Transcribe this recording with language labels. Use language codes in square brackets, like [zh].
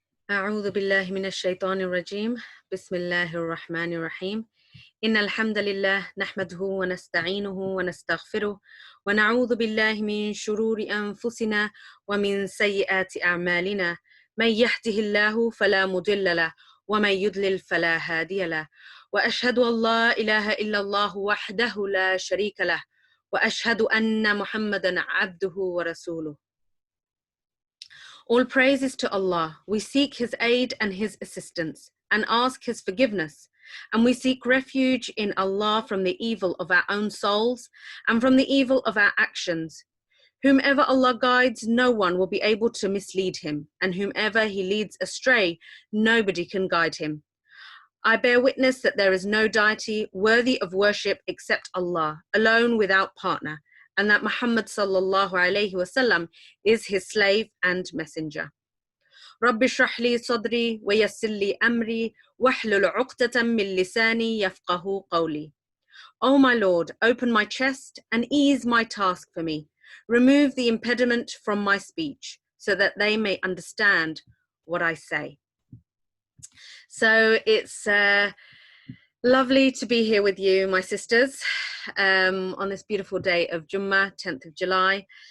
[ar] أعوذ بالله من الشيطان الرجيم بسم الله الرحمن الرحيم إن الحمد لله نحمده ونستعينه ونستغفره ونعوذ بالله من شرور أنفسنا ومن سيئات أعمالنا من يهده الله فلا مضل له ومن يضلل فلا هادي له وأشهد أن لا إله إلا الله وحده لا شريك له وأشهد أن محمدا عبده ورسوله. [en] All praise is to Allah. We seek His aid and His assistance and ask His forgiveness. And we seek refuge in Allah from the evil of our own souls and from the evil of our actions. Whomever Allah guides, no one will be able to mislead him. And whomever He leads astray, nobody can guide him. I bear witness that there is no deity worthy of worship except Allah, alone without partner, and that Muhammad sallallahu alayhi wasallam is his slave and messenger. [ar] رب اشرح لي صدري ويسر لي أمري واحلل عقدة من لساني يفقه قولي. [en] O my Lord, open my chest and ease my task for me. Remove the impediment from my speech so that they may understand what I say. So it's lovely to be here with you, my sisters, on this beautiful day of Jummah, 10th of July.